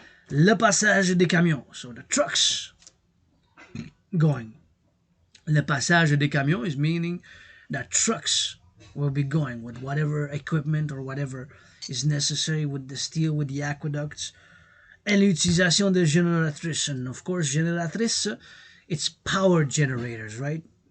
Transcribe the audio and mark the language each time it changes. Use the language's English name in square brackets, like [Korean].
[French] Le passage des camions. [English] So the trucks going. [French] Le passage des camions [English] is meaning that trucks will be going with whatever equipment or whatever is necessary with the steel, with the aqueducts. [French] Et l'utilisation des génératrices. [English] And of course, génératrices, it's power generators, right?